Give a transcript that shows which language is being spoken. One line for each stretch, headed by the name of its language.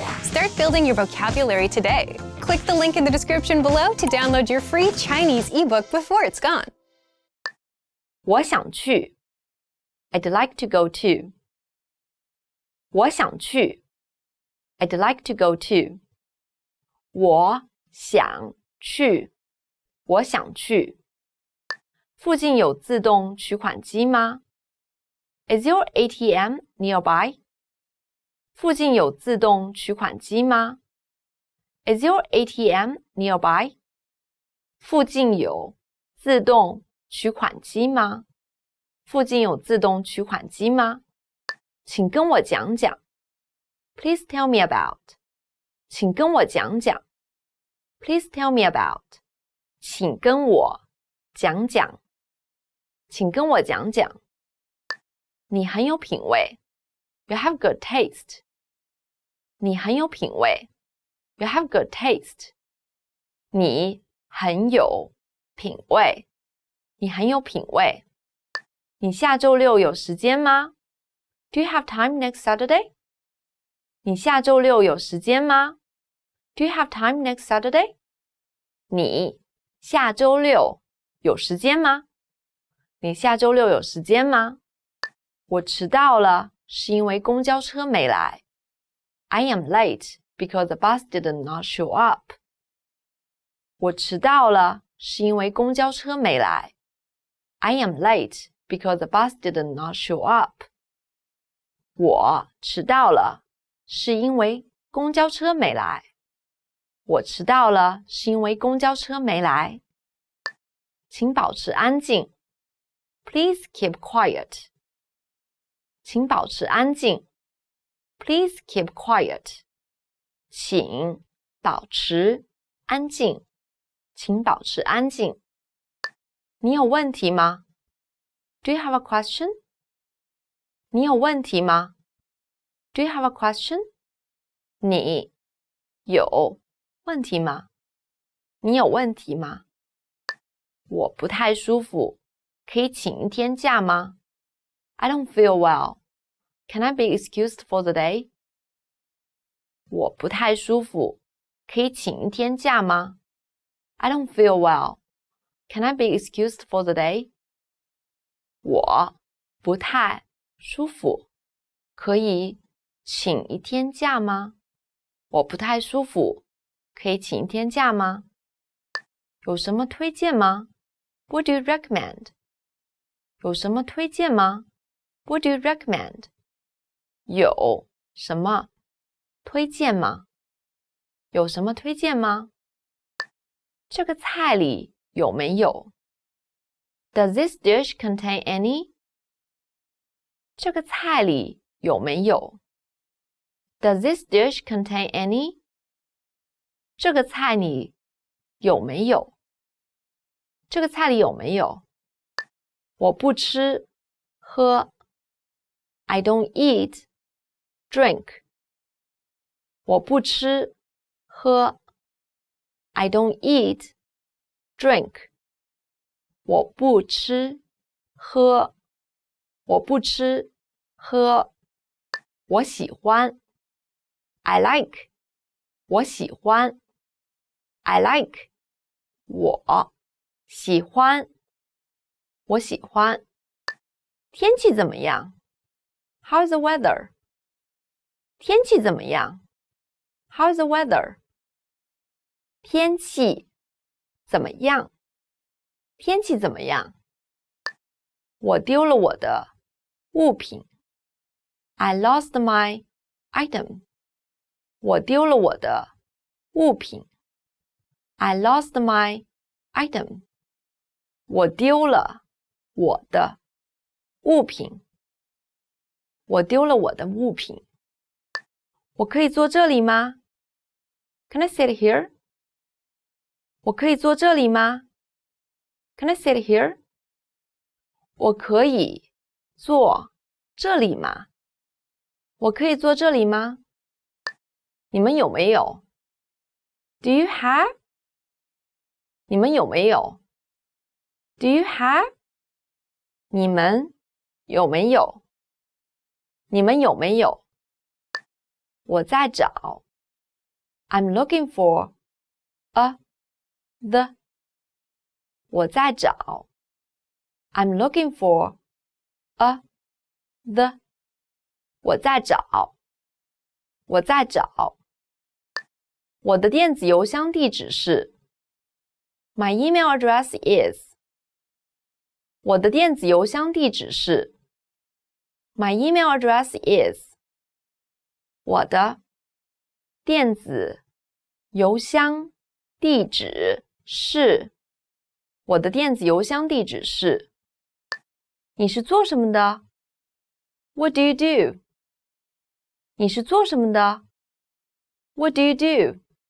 English: Start building your vocabulary today. Click the link in the description below to download your free Chinese ebook before it's gone.
Chinese: 我想去
English: I'd like to go to.
Chinese: 我想去
English: I'd like to go to.
Chinese: 我想去我想去附近有自动取款机吗
English: Is your ATM nearby?
Chinese: 附近有自动取款机吗
English: Is your ATM nearby?
Chinese: 附近有自动取款机吗附近有自动取款机吗请跟我讲讲
English: Please tell me about.
Chinese: 请跟我讲讲
English: Please tell me about.
Chinese: 请跟我讲讲请跟我讲讲你很有品味
English: You have good taste.
Chinese: 你很有品味
English: You have good taste.
Chinese: 你很有品味你很有品味你下周六有时间吗
English: Do you have time next Saturday?
Chinese: 你下周六有时间吗
English: Do you have time next Saturday?
Chinese: 你下周六有时间吗你下周六有时间吗我迟到了是因为公交车没来
English: I am late because the bus did not show up.
Chinese: 我迟到了是因为公交车没来
English: I am late because the bus did not show up.
Chinese: 我迟到了是因为公交车没来我迟到了是因为公交车没来请保持安静
English: Please keep quiet.
Chinese: 请保持安静
English: Please keep quiet.
Chinese: 请保持安静请保持安静你有问题吗
English: Do you have a question?
Chinese: 你有问题吗
English: Do you have a question?
Chinese: 你有问题吗你有问题吗我不太舒服可以请一天假吗
English: I don't feel well. Can I be excused for the day?
Chinese: 我不太舒服可以请一天假吗
English: I don't feel well. Can I be excused for the day?
Chinese: 我不太舒服可以请一天假吗我不太舒服可以请一天假吗有什么推荐吗
English: What do you recommend?
Chinese: 有什么推荐吗
English: What do you recommend?
Chinese: 有什么推荐吗有什么推荐吗这个菜里有没有
English: Does this dish contain any?
Chinese: 这个菜里有没有
English: Does this dish contain any?
Chinese: 这个菜里有没有这个菜里有没有我不吃喝
English: I don't eat drink
Chinese: 我不吃喝
English: I don't eat drink
Chinese: 我不吃喝我不吃喝我喜欢
English: I like
Chinese: 我喜欢 I like 我喜欢我喜欢天气怎么样
English: How's the weather?
Chinese: 天气怎么样
English: How's the weather?
Chinese: 天气怎么样天气怎么样我丢了我的物品
English: I lost my item.
Chinese: 我丢了我的物品
English: I lost my item.
Chinese: 我丢了我的物品我丢了我的物品我可以坐这里吗
English: Can I sit here?
Chinese: 我可以坐这里吗
English: Can I sit here?
Chinese: 我可以坐这里吗我可以坐这里吗你们有没有
English: Do you have?
Chinese: 你们有没有
English: Do you have?
Chinese: 你们有没有？你们有没有？我在找。
English: I'm looking for a the
Chinese: 我在找。
English: I'm looking for a the
Chinese: 我在找。我在找。我的电子邮箱地址是
English: My email address is
Chinese: 我的电子邮箱地址是 My email address is 我的电子邮箱地址是我的电子邮箱地址是你是做什么的
English: What do you do?
Chinese: 你是做什么的
English: What do you do?